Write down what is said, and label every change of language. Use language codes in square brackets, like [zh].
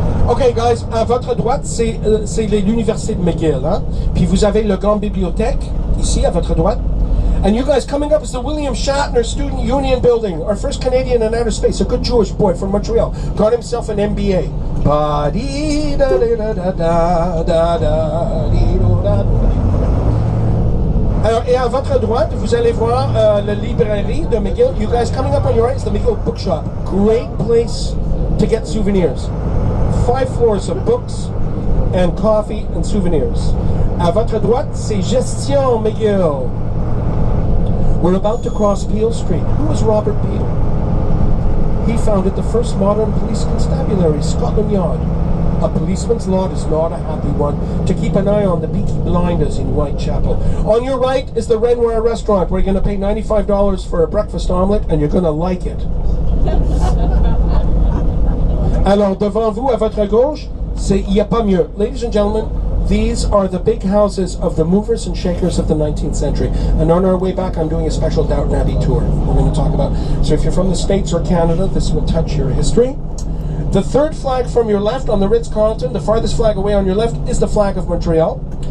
[en] Okay, guys, [fr] à votre droite, c'est l'université de McGill. Hein? Puis vous avez la grande bibliothèque, ici, à votre droite. [en] And you guys, coming up is the William Shatner Student Union Building, our first Canadian in outer space, a good Jewish boy from Montreal, got himself an MBA. [fr] Alors, et à votre droite, vous allez voir la librairie de McGill. [en] You guys, coming up on your right is the McGill Bookshop. Great place to get souvenirs. 5 floors of books and coffee and souvenirs. [fr] À votre droite, c'est Gestion McGill. [en] We're about to cross Peel Street. Who is Robert Peel? He founded the first modern police constabulary, Scotland Yard. A policeman's lot is not a happy one. To keep an eye on the Peaky Blinders in Whitechapel. On your right is the Renoir restaurant, where you're going to pay $95 for a breakfast omelette, and you're going to like it. [fr] Alors, devant vous, à votre gauche, il n'y a pas mieux. [en] Ladies and gentlemen, these are the big houses of the movers and shakers of the 19th century. And on our way back, I'm doing a special Downton Abbey tour we're going to talk about. So if you're from the States or Canada, this will touch your history. The third flag from your left on the Ritz-Carlton, the farthest flag away on your left, is the flag of Montreal.